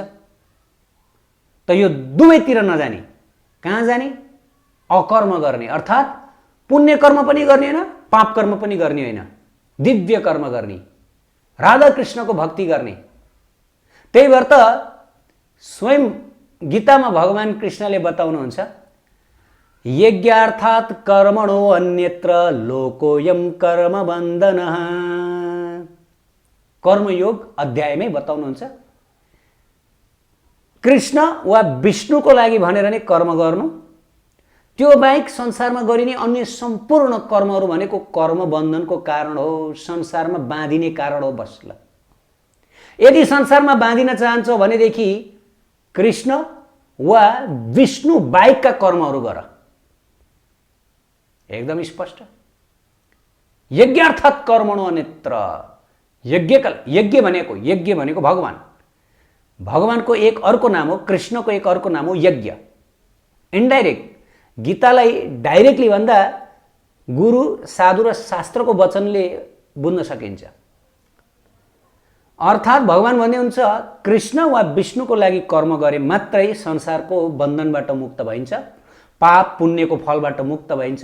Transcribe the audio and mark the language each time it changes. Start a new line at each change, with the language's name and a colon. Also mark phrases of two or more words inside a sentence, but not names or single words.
Nepali: त यो दुवैतिर नजाने, कहाँ जाने? अकर्म गर्ने, अर्थात् पुण्य कर्म पनि गर्ने होइन, पाप कर्म पनि गर्ने होइन, दिव्य कर्म गर्ने, राधा कृष्णको भक्ति गर्ने। त्यही भएर त स्वयं गीतामा भगवान कृष्णले बताउनुहुन्छ,
Sanskrit: यज्ञार्थात् कर्मणो अन्यत्र लोकोयम कर्म बन्धनः।
Nepali: कर्मयोग अध्यायमै बताउनुहुन्छ, कृष्ण वा विष्णुको लागि भनेर नै कर्म गर्नु, त्यो बाहेक संसारमा गरिने अन्य सम्पूर्ण कर्महरू भनेको कर्म बन्धनको कारण हो, संसारमा बाँधिने कारण हो। बस ल, यदि संसारमा बाँधिन चाहन्छौ भनेदेखि कृष्ण वा विष्णु बाहेकका कर्महरू गर, एकदम स्पष्ट।
Sanskrit: यज्ञार्थात् कर्मणो अन्यत्र,
Nepali: यज्ञ भनेको भगवान, भगवानको एक अर्को नाम हो, कृष्णको एक अर्को नाम हो यज्ञ। इन्डाइरेक्ट, गीतालाई डाइरेक्टली भन्दा गुरु साधु र शास्त्रको वचनले बुझ्न सकिन्छ। अर्थात् भगवान भन्दै हुन्छ, कृष्ण वा विष्णुको लागि कर्म गरे मात्रै संसारको बन्धनबाट मुक्त भइन्छ, पाप पुण्यको फलबाट मुक्त भइन्छ।